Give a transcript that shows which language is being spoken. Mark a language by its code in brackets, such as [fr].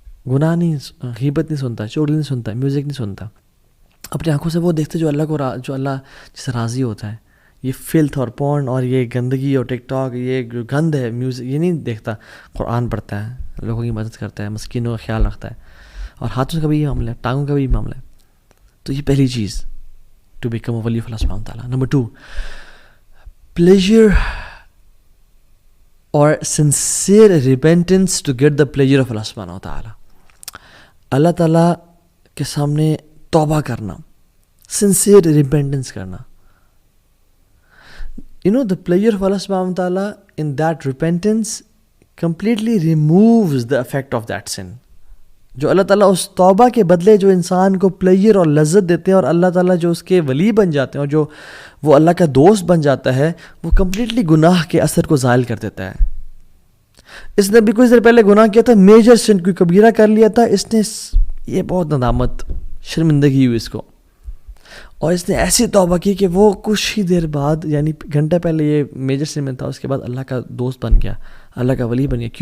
[ur] گناہ نہیں, غیبت نہیں سنتا, چغلی نہیں سنتا, میوزک نہیں سنتا. اپنی آنکھوں سے وہ دیکھتے جو اللہ جس سے راضی ہوتا ہے. یہ فلتھ اور پورن اور یہ گندگی اور ٹک ٹاک, یہ گند ہے میوزک, یہ نہیں دیکھتا. قرآن پڑھتا ہے, لوگوں کی مدد کرتا ہے, مسکینوں کا خیال رکھتا ہے, اور ہاتھوں کا بھی یہ معاملہ ہے, ٹانگوں کا بھی معاملہ ہے. تو یہ پہلی چیز [en] to become a ولی of [ur] اللہ سبحانہ وتعالیٰ. [en] Number 2, pleasure or sincere repentance to get the pleasure of Allah سبحانہ وتعالیٰ. [ur] اللہ تعالیٰ کے سامنے توبہ کرنا, sincere repentance کرنا. [en] The pleasure of Allah subhanahu wa ta'ala in that repentance completely removes the effect of that sin. [ur] جو اللہ تعالیٰ اس توبہ کے بدلے جو انسان کو پلیجر اور لذت دیتے ہیں, اور اللہ تعالیٰ جو اس کے ولی بن جاتے ہیں اور جو وہ اللہ کا دوست بن جاتا ہے, وہ کمپلیٹلی گناہ کے اثر کو زائل کر دیتا ہے. اس نے بھی کچھ دیر پہلے گناہ کیا تھا, میجر سن, کوئی کبیرہ کر لیا تھا, اس نے یہ بہت ندامت, شرمندگی ہوئی اس کو, اور اس نے ایسی توبہ کی کہ وہ کچھ ہی دیر بعد, یعنی گھنٹہ پہلے یہ میجر سن میں تھا, اس کے بعد اللہ کا دوست بن گیا, اللہ کا ولی بن گیا.